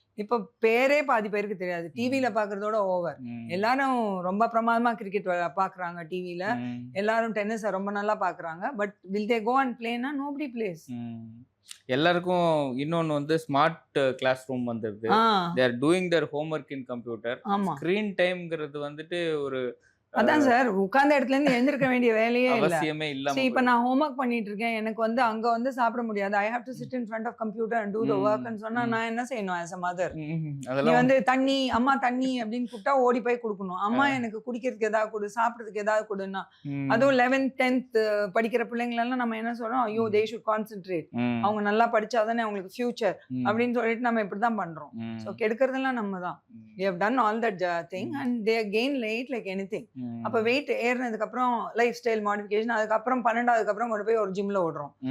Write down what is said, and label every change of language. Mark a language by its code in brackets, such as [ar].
[ta] இப்ப பேரே பாதி பேருக்கு தெரியாது. டிவில பாக்குறதோட ஓவர். எல்லாரும் ரொம்ப பிரமாதமா கிரிக்கெட் பாக்குறாங்க டிவில, எல்லாரும் டென்னிஸ் ரொம்ப நல்லா பாக்குறாங்க. [en] But will they go and பிளேனா? Nobody plays. [ta] எல்லாருக்கும் இன்னொன்னு வந்து ஸ்மார்ட் கிளாஸ் ரூம் வந்துருது. [en] they are doing their homework in computer. [ta] Screen டைம்ங்கிறது வந்துட்டு ஒரு அதான் சார், உட்கார்ந்த இடத்துல இருந்து எழுந்திருக்க வேண்டிய வேலையே அவசியமே இல்ல. இப்ப நான் ஹோம்ஒர்க் பண்ணிட்டு இருக்கேன், எனக்கு வந்து அங்க வந்து சாப்பிட முடியாது, [en] I have to sit in front of computer and do the work [ta] ன்னு சொன்னா நான் என்ன செய்யணும்? ஆஸ் அ மதர், நீ வந்து தண்ணி, அம்மா தண்ணி அப்படின்னு கூப்பிட்டா ஓடி போய் கொடுக்கணும். அம்மா எனக்கு குடிக்கிறதுக்கு ஏதாவது கொடு, சாப்பிட்றதுக்கு ஏதாவது கொடுன்னா. அதுவும் 11th 10th படிக்கிற பிள்ளைங்களெல்லாம் நம்ம என்ன சொல்றோம்? ஐயோ [en] they should concentrate, [ta] அவங்க நல்லா படிச்சாதானே அவங்களுக்கு ஃபியூச்சர் அப்படின்னு சொல்லிட்டு நம்ம இப்படிதான் பண்றோம். ஸோ கெடுக்கிறதெல்லாம் நம்ம தான். [en] we have done all that thing and they gain weight like anything. [ta] அப்ப வெயிட் ஏறினதுக்கு அப்புறம் லைஃப் ஸ்டைல் மாடிஃபிகேஷன், அதுக்கப்புறம் 12வது அப்புறம் கொண்டு போய் ஒரு ஜிம்ல ஓடுறோம்.